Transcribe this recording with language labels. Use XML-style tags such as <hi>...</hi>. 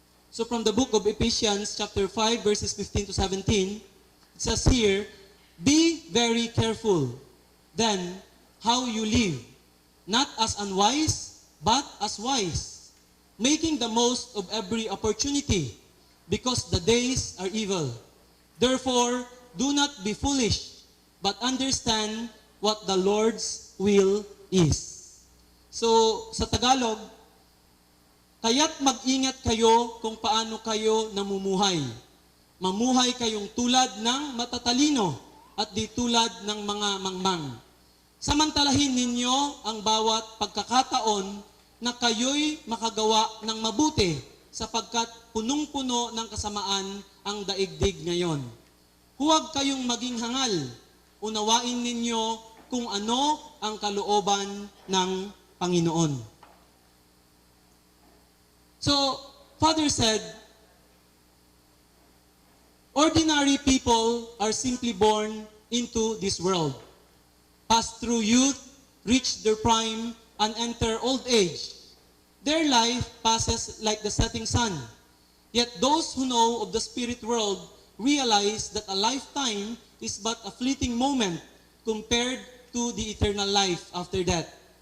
<en>So from the book of Ephesians chapter 5 verses 15 to 17, it says here, be very careful then how you live, not as unwise, but as wise, making the most of every opportunity, because the days are evil. Therefore, do not be foolish, but understand what the Lord's will is.</en> <tl>So, sa Tagalog, kaya't mag-ingat kayo kung paano kayo namumuhay. Mamuhay kayong tulad ng matatalino at di tulad ng mga mangmang. Samantalahin ninyo ang bawat pagkakataon na kayo'y makagawa ng mabuti sapagkat punong-puno ng kasamaan ang daigdig ngayon. Huwag kayong maging hangal. Unawain ninyo kung ano ang kalooban ng Panginoon.</tl> <en>So, Father said, ordinary people are simply born into this world, pass through youth, reach their prime, and enter old age. Their life passes like the setting sun. Yet those who know of the spirit world realize that a lifetime is but a fleeting moment compared to the eternal life after death.</en>